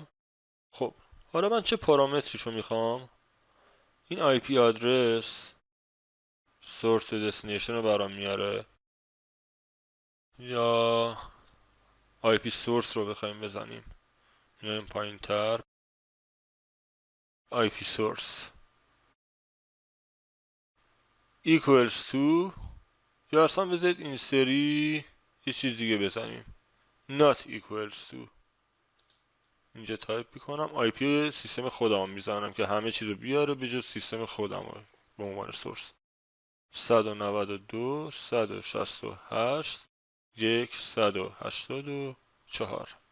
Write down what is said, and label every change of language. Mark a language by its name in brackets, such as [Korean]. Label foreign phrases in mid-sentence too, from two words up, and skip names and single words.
[Persian] خب حالا من چه پارامتریشو میخوام؟ این [English] IP address source [Persian] و دستینیشن رو برام میاره، یا [English] IP source [Persian] رو بخوایم بزنیم میایم پایین تر، [English] IP source equals to، [Persian] یا اصلا بذارید این سری یه چیز دیگه بزنیم [English] not equals to. [Persian] اینجا تایپ میکنم [English] IP [Persian] سیستم خودم میزنم که همه چیز رو بیاره به جز سیستم خودم رو به عنوان سورس. 192.168.184.